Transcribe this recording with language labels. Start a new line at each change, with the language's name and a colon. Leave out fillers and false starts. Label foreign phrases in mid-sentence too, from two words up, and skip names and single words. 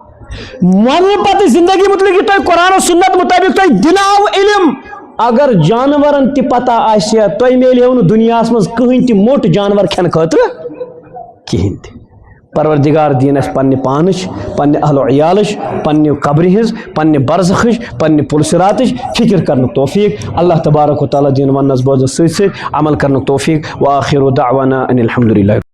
Kashmiri: مرنے پتہ زندگی متعلق تہ قرآن و سنت مطابق تہ دلاو علم اگر جانورن تہ پتہ آسیا تہ میلیو نہ دنیا مز کہین تہ موٹ جانور کھین خاطر کہین تہ پروردگار دین اس پنہ پانچ پنہ اہل و عیالش پنہ قبر ہز پنہ برزخش پنہ پلسراتش فکر کرن توفیق
Arabic: اللہ تبارک و تعالی
Kashmiri: دین ونس بوزن ست عمل کرن توفیق
Arabic: وآخر دعوانا ان الحمد للہ.